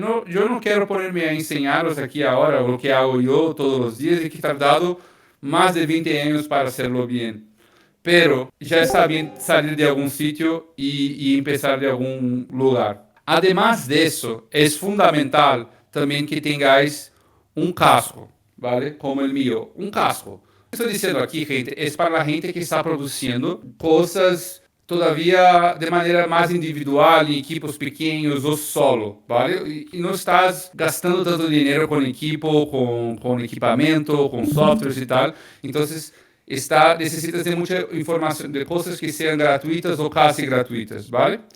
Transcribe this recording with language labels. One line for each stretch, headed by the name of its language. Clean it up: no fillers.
Spanish: No, yo no quiero ponerme a enseñaros aquí ahora lo que hago yo todos los días y que he tardado más de 20 años para hacerlo bien. Pero ya está bien salir de algún sitio y empezar de algún lugar. Además de eso, es fundamental también que tengáis un casco, ¿vale? Como el mío, un casco.
Portuguese: Estou dizendo aqui, gente, é para a gente que está produzindo coisas
Spanish: todavía de manera más individual, en equipos pequeños o solo, ¿vale? Y no estás gastando tanto dinero con equipo, con equipamiento, con softwares y tal. Entonces, necesitas de mucha información, de cosas que sean gratuitas o casi gratuitas, ¿vale?